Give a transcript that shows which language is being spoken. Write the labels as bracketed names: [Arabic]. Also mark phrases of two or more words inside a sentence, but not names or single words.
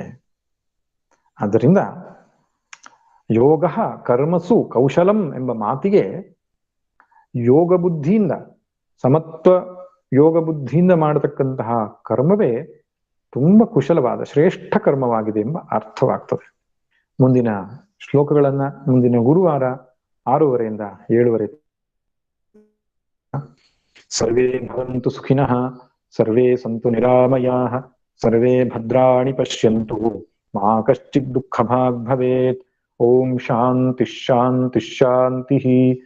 [Kannada] ಆದ್ದರಿಂದ [Sanskrit] ಯೋಗ ಕರ್ಮಸು ಕೌಶಲಂ [Kannada] ಎಂಬ ಮಾತಿಗೆ ಯೋಗ ಬುದ್ಧಿಯಿಂದ, ಸಮತ್ವ ಯೋಗ ಬುದ್ಧಿಯಿಂದ ಮಾಡತಕ್ಕಂತಹ ಕರ್ಮವೇ ತುಂಬಾ ಕುಶಲವಾದ ಶ್ರೇಷ್ಠ ಕರ್ಮವಾಗಿದೆ ಎಂಬ ಅರ್ಥವಾಗ್ತದೆ. ಮುಂದಿನ ಶ್ಲೋಕಗಳನ್ನ ಮುಂದಿನ ಗುರುವಾರ 6:30ರಿಂದ 7:30. [Sanskrit] ಸರ್ವೇ ಭವಂತು ಸುಖಿನಃ, ಸರ್ವೇ ಸಂತು ನಿರಾಮಯಾಃ, ಸರ್ವೇ ಭದ್ರಾಣಿ ಪಶ್ಯಂತು, ಮಾ ಕಶ್ಚಿತ್ ದುಃಖ ಭಾಗ್ ಭವೇತ್. ಓಂ ಶಾಂತಿ ಶಾಂತಿ ಶಾಂತಿ.